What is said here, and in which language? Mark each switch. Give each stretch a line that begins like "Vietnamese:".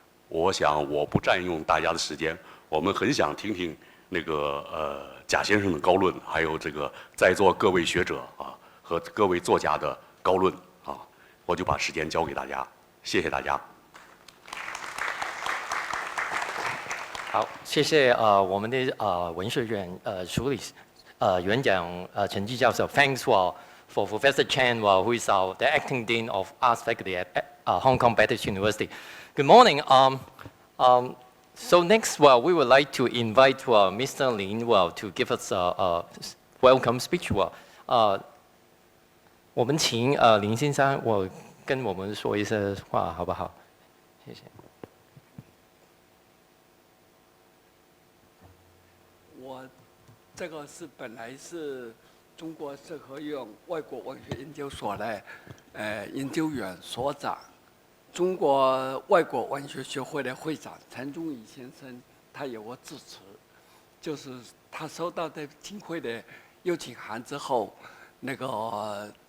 Chinese: 我想我不占用大家的时间，我们很想听听那个贾先生的高论，还有这个在座各位学者啊和各位作家的高论。我就把时间交给大家，谢谢大家。好，谢谢我们的文学院助理园长陈继教授。
English: Thanks for Professor Chen, who is the acting dean of Arts Faculty at Hong Kong Baptist University. Good morning. So next, we would like to invite Mr. Lin to give us a welcome speech.
Chinese: 我们请林先生，跟我们说一些话，好不好？谢谢。我这个本来是中国社科院外国文学研究所的研究员所长，中国外国文学学会的会长陈忠义先生，他有个致辞，就是他收到的静会的邀请函之后，那个。